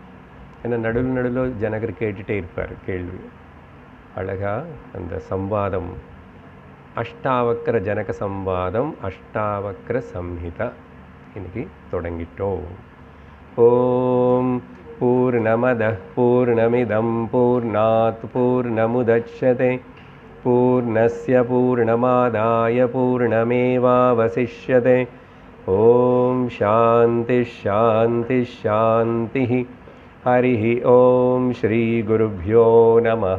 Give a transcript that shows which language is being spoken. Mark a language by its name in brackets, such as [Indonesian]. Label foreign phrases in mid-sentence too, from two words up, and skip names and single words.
[Tamil] ஏன்னா நடுவில் ஜனகர் கேட்டுகிட்டே இருப்பார் கேள்வி. அழகாக அந்த சம்வாதம், அஷ்டாவக்ர ஜனக சம்வாதம், அஷ்டாவக்ர சம்ஹிதா இன்னைக்கு தொடங்கிட்டோம். [Sanskrit] ओं पूर्णमदः पूर्णमिदं पूर्णात् पूर्णमुदच्यते पूर्णस्य पूर्णमादाय पूर्णमेवावशिष्यते. ओं शान्ति शान्ति शान्ति. हरिः ओम श्री गुरुभ्यो नमः.